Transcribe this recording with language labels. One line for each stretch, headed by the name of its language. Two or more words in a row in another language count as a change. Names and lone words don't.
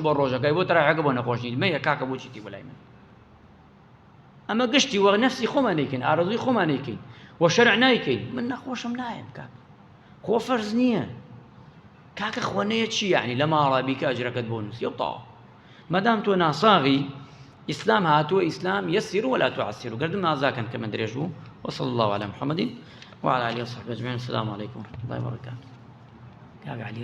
Central Kurdish: بۆ ڕۆژەکەی بۆ تەراویحەکە بۆ نەخۆشنی مەیە کاکە بۆچیتی بەلای من ئەمە گشتی وە نەفسی خۆمان نەیکەین ئارەزووی خۆمان نەیکەین وە شەرع نایکەین من نەخۆشم نایم کاک خۆ فەرز نییە کاکە خۆنەیە چی یعنی لە ماڵا بیکە ئەجرەکەت بۆ نووسی و تاوە مەدام تۆ ناساغی ئیسلام هاتووە ئیسلام
Arabic: يسر ولا تعسر
Central Kurdish: گردم نازاکەن کە من درێژ بوو
Arabic: وصلى الله على محمد وعلى آله وصحبه أجمعين السلام عليكم ورحمة الله وبركاته.